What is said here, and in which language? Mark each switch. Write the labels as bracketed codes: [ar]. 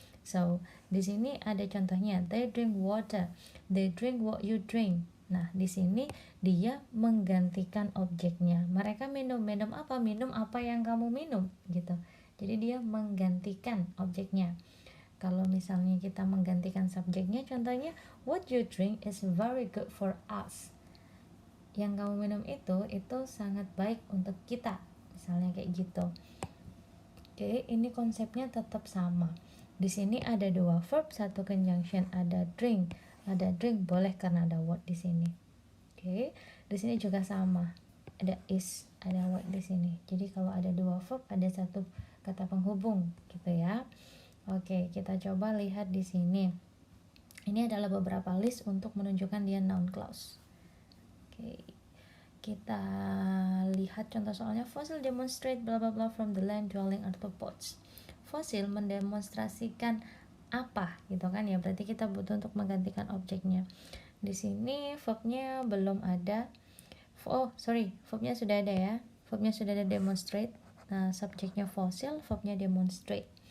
[id] So di sini ada contohnya, [en] they drink water, they drink what you drink. [id] Nah, di sini dia menggantikan objeknya. Mereka minum apa? Minum apa yang kamu minum gitu. Jadi dia menggantikan objeknya. Kalau misalnya kita menggantikan subjeknya, contohnya [en] what you drink is very good for us. [id] Yang kamu minum itu sangat baik untuk kita. Misalnya kayak gitu. Oke, ini konsepnya tetap sama. Di sini ada 2 verb, 1 conjunction, ada drink. Ada drink boleh karena ada what di sini. Oke, di sini juga sama. Ada is, ada what di sini. Jadi kalau ada 2 verb, ada 1 kata penghubung gitu ya. Oke, kita coba lihat di sini. Ini adalah beberapa list untuk menunjukkan dia noun clause. Oke. Kita lihat contoh soalnya. [en] Fossil demonstrate bla bla bla from the land dwelling arthropods. [id] Fosil mendemonstrasikan apa gitu kan ya, berarti kita butuh untuk menggantikan objeknya. Di sini verbnya belum ada. Verbnya sudah ada ya. Verbnya sudah ada demonstrate. Nah, subjeknya fosil, verbnya demonstrate.